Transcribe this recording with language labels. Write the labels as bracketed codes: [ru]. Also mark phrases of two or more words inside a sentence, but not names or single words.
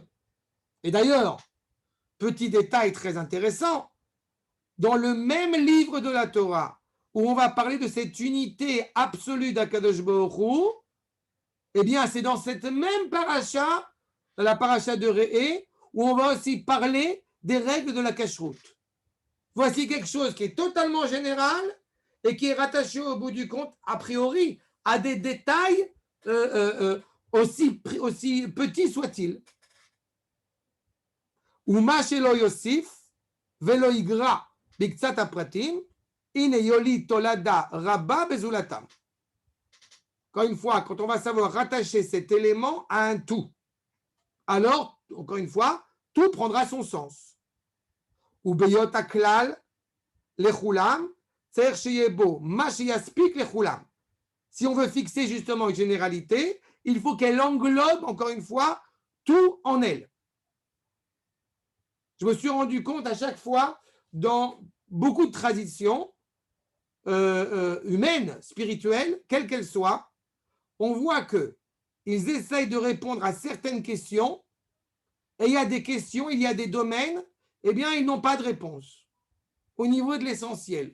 [fr] Et d'ailleurs, petit détail très intéressant, dans le même livre de la Torah, où on va parler de cette unité absolue d' [he] הקדוש ברוך הוא, [fr] eh bien, c'est dans cette même paracha, dans la paracha de Re'é, où on va aussi parler des règles de la cacheroute. Voici quelque chose qui est totalement général et qui est rattaché au bout du compte, a priori, à des détails aussi petit soit-il. [he] ומה שלא יוסיף ולא יגרע בקצת הפרטים, הנה יוליד תולדה רבה בזולתם. [fr] Encore une fois, quand on va savoir rattacher cet élément à un tout, alors, encore une fois, tout prendra son sens. [he] וביות הכלל לכולם, צריך שיהיה בו מה שיספיק לכולם. [fr] Si on veut fixer justement une généralité, il faut qu'elle englobe, encore une fois, tout en elle. Je me suis rendu compte à chaque fois, dans beaucoup de traditions humaines, spirituelles, quelles qu'elles soient, on voit qu'ils essayent de répondre à certaines questions, et il y a des questions, il y a des domaines, eh bien, ils n'ont pas de réponse au niveau de l'essentiel.